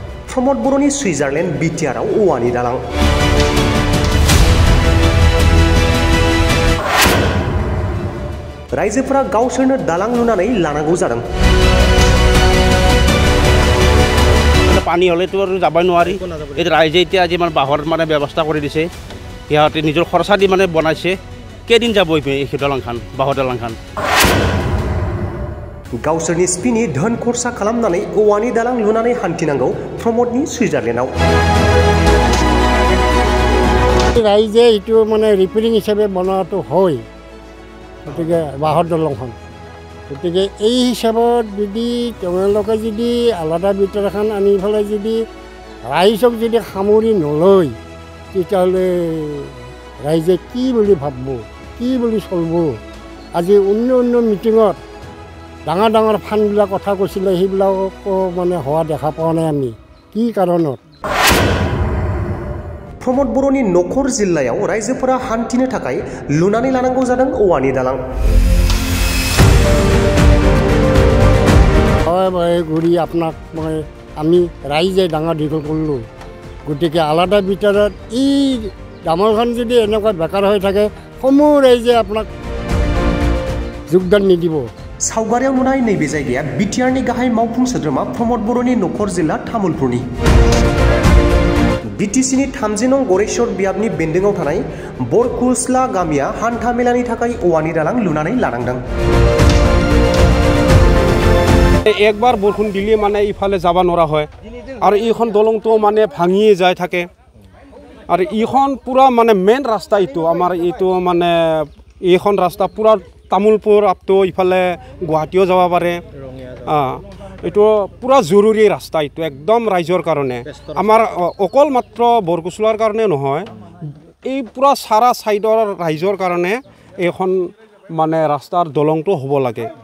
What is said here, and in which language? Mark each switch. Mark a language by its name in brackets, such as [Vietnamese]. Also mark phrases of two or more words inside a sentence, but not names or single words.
[Bodo] प्रमोद बर'नि सुइजारलेण्ड बिटिआरआव औवानि दालां रायजोफोरा गावसोरनो दालां लुनानै लानांगौ जादों। [Assamese] পানী হ'লে তো যাবায় নোৱাৰি এই ৰাইজে এতিয়া আজি মানে বাহৰ মানে ব্যৱস্থা কৰি দিছে সিহঁতে নিজৰ খৰচা দি মানে বনাইছে কেদিন যাব এই দলংখান বাহৰ দলংখান [Bodo] गावसोरनि स्पिनि धोन खरसा खालामनानै औवानि दालां लुनानै हान्थिनांगौ प्रमोदनि सुइजारलेण्डआव [Assamese] ৰাইজে ইটো মানে ৰিপেয়াৰিং হিচাপে বনোৱাটো হয় গতিকে বাহৰ দলংখন গতিকে এই হিচাপত যদি তেওঁলোকে যদি আলাদা ভিতৰ এখন আনি পেলাই যদি ৰাইজক যদি সামৰি নলয় তেতিয়াহ'লে ৰাইজে কি বুলি ভাবিব কি বুলি চলিব আজি অন্য মিটিঙত ডাঙৰ ডাঙৰ ফাণ্ডবিলাক কথা কৈছিলে সেইবিলাকো মানে হোৱা দেখা পোৱা নাই আমি কি কাৰণত [Bodo] प्रमोद बर'नि नखर जिल्लायाव रायजोफोरा हान्थिनो थाखाय लुनानै लानांगौ जादों औवानि दालां [Assamese] হয় ঘূৰি আপোনাক মই আমি ৰাইজে ডাঙৰ দীঘল কৰিলোঁ গতিকে আলাদা ভিতৰত এই দামৰখন যদি এনেকুৱা বেকাৰ হৈ থাকে সমূহ ৰাইজে আপোনাক যোগদান নিদিব [Bodo] सावगारियाव नुनाय नैबे जायगाया बिटिआरनि गाहाय मावफुं सोद्रोमा प्रमोद बर'नि नखर जिल्ला तामुलपुरनि बिटिसिनि 30 नं गरेश्वर बियाबनि बेन्दोंआव थानाय बरकुसला गामिया हान्था मेलानि थाखाय औवानि दालां लुनानै लानांदों [Assamese] একবাৰ বৰষুণ দিলে মানে ইফালে যাব নোৱাৰা হয় আৰু এইখন দলংটো মানে ভাঙিয়ে যায় থাকে আৰু এইখন পুৰা মানে মেইন ৰাস্তা এইটো আমাৰ এইটো মানে এইখন ৰাস্তা পুৰা তামুলপুৰ আপটো ইফালে গুৱাহাটীও যাব পাৰে এইটো পুৰা জৰুৰী ৰাস্তা এইটো একদম ৰাইজৰ কাৰণে আমাৰ অকল মাত্ৰ বৰকুচলাৰ কাৰণে নহয় এই পুৰা সাৰা সাইডৰ ৰাইজৰ কাৰণে এইখন মানে ৰাস্তাৰ দলংটো হ'ব লাগে